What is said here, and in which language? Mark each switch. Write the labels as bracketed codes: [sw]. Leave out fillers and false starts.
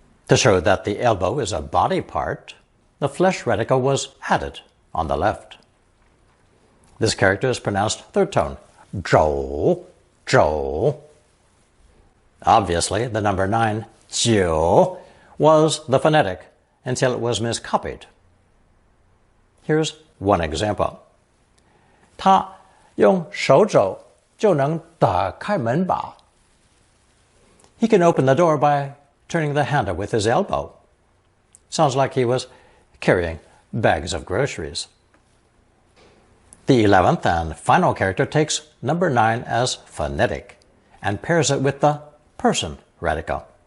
[en] To show that the elbow is a body part, the flesh radical was added on the left. This character is pronounced third tone, 肘, 肘. Obviously, the number 9, 九, was the phonetic until it was miscopied. Here's one example. [zh] 他用手肘就能打开门把. [en] He can open the door by turning the handle with his elbow. Sounds like he was carrying bags of groceries. The 11th and final character takes number 9 as phonetic and pairs it with the person radical.